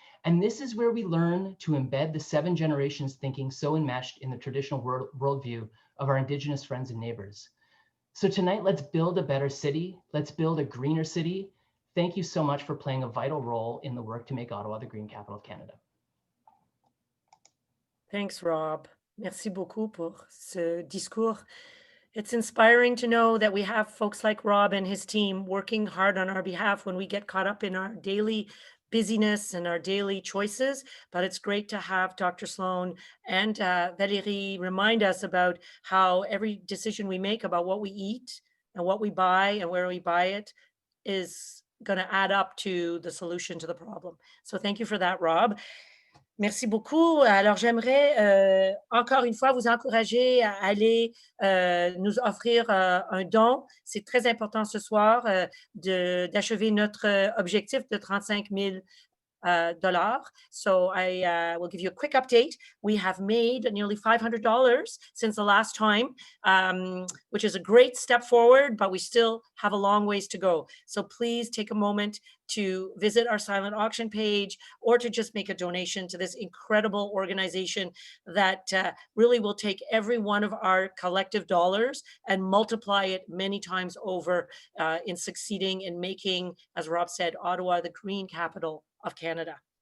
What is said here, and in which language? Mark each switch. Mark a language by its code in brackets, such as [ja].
[en] And this is where we learn to embed the 7 generations thinking so enmeshed in the traditional worldview of our Indigenous friends and neighbors. So tonight, let's build a better city. Let's build a greener city. Thank you so much for playing a vital role in the work to make Ottawa the green capital of Canada. Thanks, Rob. [fr] Merci beaucoup pour ce discours. [en] It's inspiring to know that we have folks like Rob and his team working hard on our behalf when we get caught up in our daily busyness and our daily choices. But it's great to have Dr. Sloan and Valérie remind us about how every decision we make about what we eat and what we buy and where we buy it is going to add up to the solution to the problem. So thank you for that, Rob. [fr] Merci beaucoup. Alors, j'aimerais encore une fois vous encourager à aller nous offrir un don. C'est très important ce soir d'achever notre objectif de 35 000 dollars. [en] So I will give you a quick update. We have made nearly $500 since the last time, which is a great step forward, but we still have a long ways to go. So please take a moment to visit our silent auction page or to just make a donation to this incredible organization that really will take every one of our collective dollars and multiply it many times over in succeeding in making, as Rob said, Ottawa the green capital of Canada.